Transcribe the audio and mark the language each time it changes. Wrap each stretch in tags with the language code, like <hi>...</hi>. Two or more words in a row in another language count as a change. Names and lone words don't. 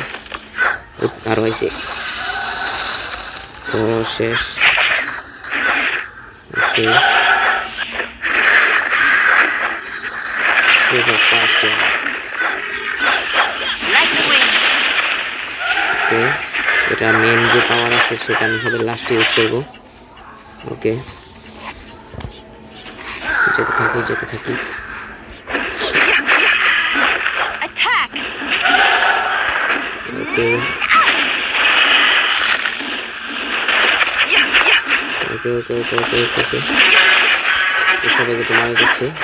<id>Taruh isi. Proses. Oke. Sudah pas ya. Oke.</id> <bn>এটা মেন যে পাওয়ার আছে সেটা আমি সবাই লাস্টে ইউজ করবো। ওকে যেতে থাকি। ওকে সবাইকে তো মারা যাচ্ছে।</bn>